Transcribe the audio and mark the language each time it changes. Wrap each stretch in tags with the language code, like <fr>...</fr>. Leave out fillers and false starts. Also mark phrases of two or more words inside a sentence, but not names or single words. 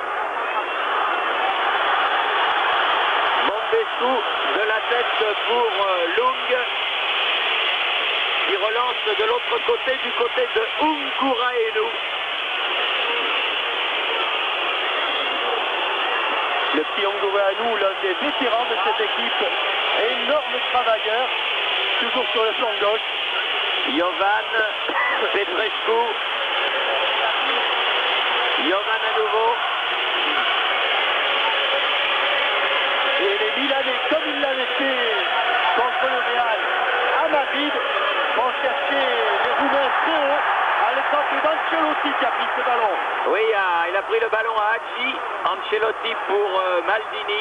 <fr>Bombescu de la tête pour Lung, qui relance de l'autre côté, du côté de Ungurainu. Le petit Ungurainu, l'un des vétérans de cette équipe, énorme travailleur, toujours sur le flanc gauche. Jovan Petrescu. Jovan à nouveau. Et les Milanais, comme ils l'avaient fait contre le Real à Madrid, vont chercher les Roumains très haut à l'époque d'Ancelotti qui a pris ce ballon. Oui, il a pris le ballon à Hadji. Ancelotti pour Maldini.</fr>